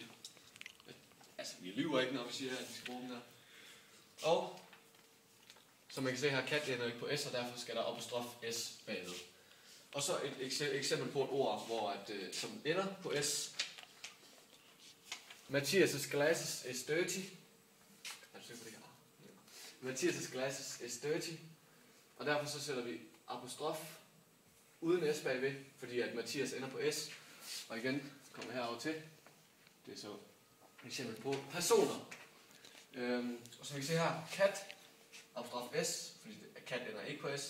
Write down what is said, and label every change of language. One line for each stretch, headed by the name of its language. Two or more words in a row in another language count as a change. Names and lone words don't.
Danish: Altså, vi lyver ikke, når vi siger, at vi skal bruge den der. Og, som man kan se her, kat ender ikke på s, og derfor skal der apostrof s bagved. Og så et eksempel på et ord, hvor som ender på s.
English: Mathias' glasses is dirty. Mathias' glasses is dirty.
Danish: Og derfor så sætter vi apostrof uden s bagved, fordi at Mathias ender på s. Og igen kommer herover til. Det er så et eksempel på personer. Og som vi kan se her, kat, apostrof s, fordi kat ender ikke på s.